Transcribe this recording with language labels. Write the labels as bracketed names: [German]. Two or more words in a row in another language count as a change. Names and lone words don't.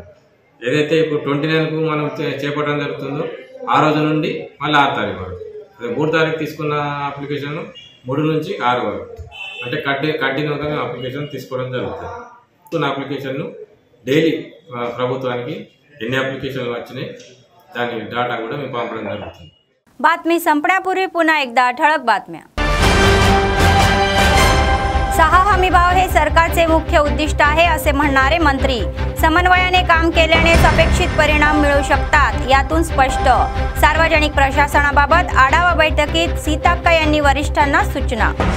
[Telugu] ఏదైతే ఇప్పుడు 29కు మనం చేపట్టడం జరుగుతుందో ఆ రోజు నుండి మళ్ళీ 6 తారీఖు వరకు, అదే 3 తారీఖు తీసుకున్న అప్లికేషన్ 3 నుంచి 6 వరకు అంటే కంటిన్యూగా అప్లికేషన్ తీసుకోవడం జరుగుతుంది. అప్లికేషన్ను డైలీ ప్రభుత్వానికి ఎన్ని अप्लिकेशन వచ్చినాయి దాని डाटा కూడా మేము పంపడం జరుగుతుంది. [Marathi] बातमी संपण्यापूर्वी पुन्हा एकदा ठळक बातम्या. 6 हमी भाव हे सरकारचे मुख्य उद्दिष्ट आहे असे म्हणणारे मंत्री. समन्वयाने काम केल्यानेच अपेक्षित परिणाम मिळू शकतात यातून स्पष्ट. सार्वजनिक प्रशासनाबाबत आढावा बैठकीत सीताक्का यांनी वरिष्ठांना सूचना.